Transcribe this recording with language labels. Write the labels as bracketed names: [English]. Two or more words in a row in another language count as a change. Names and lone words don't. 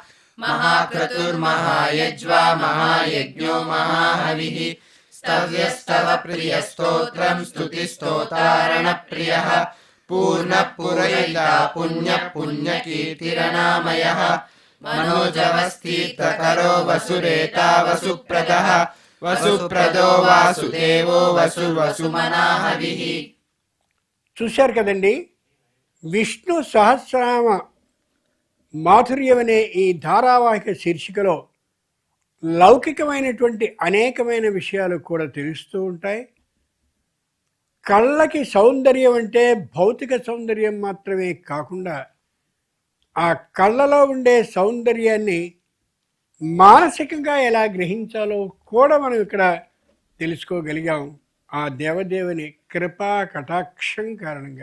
[Sanskrit] महाक्रतुर्महायज्वा महायज्ञो महाहविः स्तव्यस्तव प्रियस्तोत्रम् स्तुतिस्तोतारणप्रियः पूर्णः पुरयिता पुण्यः पुण्यकीर्तिरनामयः मनोजवस्तीर्थकरो वसुरेता वसुप्रदः वसुप्रदो वासुदेवो वसुमनाहविः. [Telugu] చూశారు కదండి, విష్ణు సహస్రనామ మాధుర్యం అనే ఈ ధారావాహిక శీర్షికలో లౌకికమైనటువంటి అనేకమైన విషయాలు కూడా తెలుస్తూ ఉంటాయి. కళ్ళకి సౌందర్యం అంటే భౌతిక సౌందర్యం మాత్రమే కాకుండా ఆ కళ్ళలో ఉండే సౌందర్యాన్ని మానసికంగా ఎలా గ్రహించాలో కూడా మనం ఇక్కడ తెలుసుకోగలిగాం ఆ దేవదేవుని కృపా కటాక్షం కారణంగా.